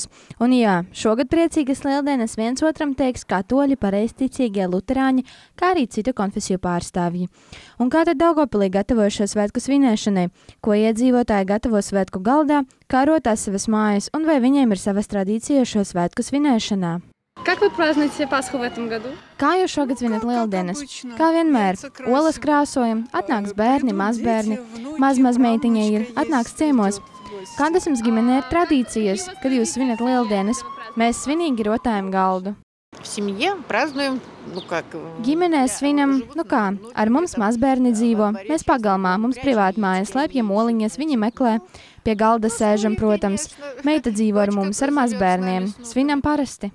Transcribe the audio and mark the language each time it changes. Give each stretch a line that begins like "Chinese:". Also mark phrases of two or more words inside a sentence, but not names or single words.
Latvian: Un jā, šogad priecīgas lieldienas viens otram teiks katoļi, pareizticīgie, luterāņi, kā arī citu konfesiju pārstāvji. Un kā tad Daugavpilī gatavoja šo svētku svinēšanai? Ko iedzīvotāji gatavo svētku galdā, kā rotās savas mājas un vai viņiem ir savas tradīcijas šo svētku svinēšanā?
Russian: Как вы празднуете Пасху в этом году?
Latvian: Kā jūs šogad svinat lieldienas? Kā vienmēr, olas krāsojam, atnāks bērni, mazbērni, mazmeitiņai ir, atnāks ciemos. Kādas jums ģimenē ir tradīcijas, kad jūs svinat lieldienas? Mēs svinīgi rotājam galdu. Ģimenē svinam, ar mums mazbērni dzīvo, mēs pagalmā, mums privāti mājas, slēpjam oliņas, viņi meklē, pie galda sēžam, protams, meita dzīvo ar mums, ar mazbērniem, svinam parasti.